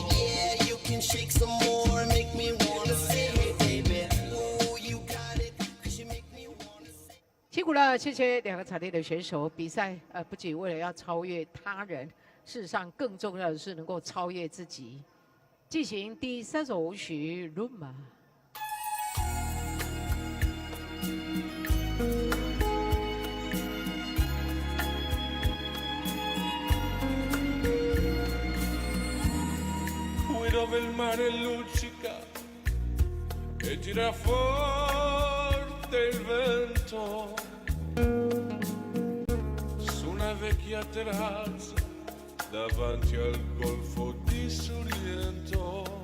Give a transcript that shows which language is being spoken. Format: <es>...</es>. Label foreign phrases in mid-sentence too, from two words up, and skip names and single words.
<en>Yeah, you can shake some more, make me wanna say it, baby. Oh, you got it, 'cause you make me wanna say it.</en> <zh>辛苦了，谢谢两个场地的选手。比赛不仅为了要超越他人，事实上更重要的是能够超越自己。进行第三首舞曲《Rumba》。</zh> <it>Qui dove il mare luccica e tira forte il vento, su una vecchia terrazza davanti al golfo di Sorrento.</it>